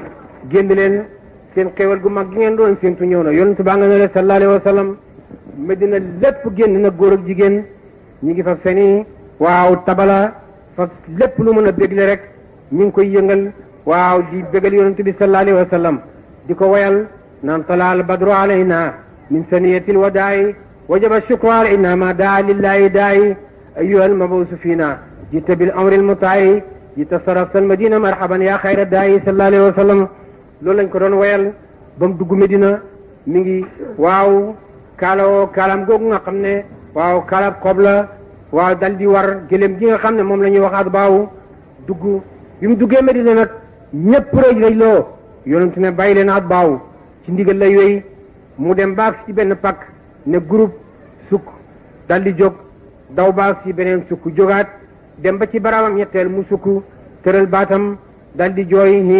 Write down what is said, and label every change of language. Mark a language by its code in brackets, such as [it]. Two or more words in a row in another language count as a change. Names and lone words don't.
[wo] génn leen seen xéewal gu mag gi ngeen doon séentu ñëw na yonent baa nga ne le [ar] صلى الله عليه وسلم [wo] Medina lépp génn na góor ak jigéen ñi ngi fa seeni waaw tabala fa lépp lu mën a bégle rek ñu ngi koy yëngal waaw di bégal yonent bi [ar] صلى الله عليه وسلم [wo] di ko wayal naan [ar] طلع البدر علينا من ثنيات الوداع وجب الشكر علينا ما دعا لله داع أيها المبعوث فينا جئت بال الأمر المطاع جئت شرفت المدينة مرحبا يا خير داع صلى الله عليه وسلم [wo] loolu lañ ko doon woyal ba mu dugg Medina mi ngi waaw kaalawoo kaalaam googu nga xam ne waaw kaalab xob la waaw dal di war gëléem gi nga xam ne moom la ñuy wax ak baaw dugg bi mu duggee Medina nag ñëpp rëj loo yonent ne bàyyi leen ak baaw ci ndigal la yooyu mu dem baag ci benn pakk ne groupe sukk dal di jóg daw baag ci beneen sukk jógaat dem ba ci baramam ñetteel mu sukk tëral baatam dal di jooy